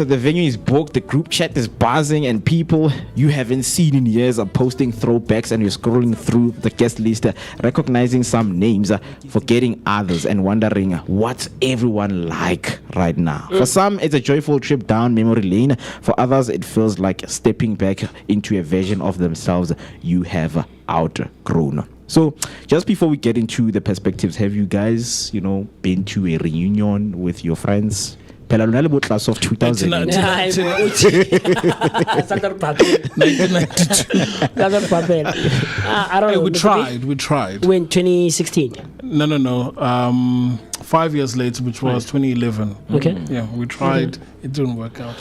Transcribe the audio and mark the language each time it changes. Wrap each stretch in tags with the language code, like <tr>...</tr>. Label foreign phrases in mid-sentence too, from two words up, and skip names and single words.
<en>The venue is booked, the group chat is buzzing, and people you haven't seen in years are posting throwbacks, and you're scrolling through the guest list, recognizing some names, forgetting others, and wondering what's everyone like right now. For some, it's a joyful trip down memory lane. For others, it feels like stepping back into a version of themselves you have outgrown. So, just before we get into the perspectives, have you guys, been to a reunion with your friends?</en> <nso>Phela lona le bo</nso> <en>class of 2000. 1992. I don't know. We tried. When 2016? No. 5 years later, which was 2011. Okay. Yeah, we tried. It didn't work out.</en>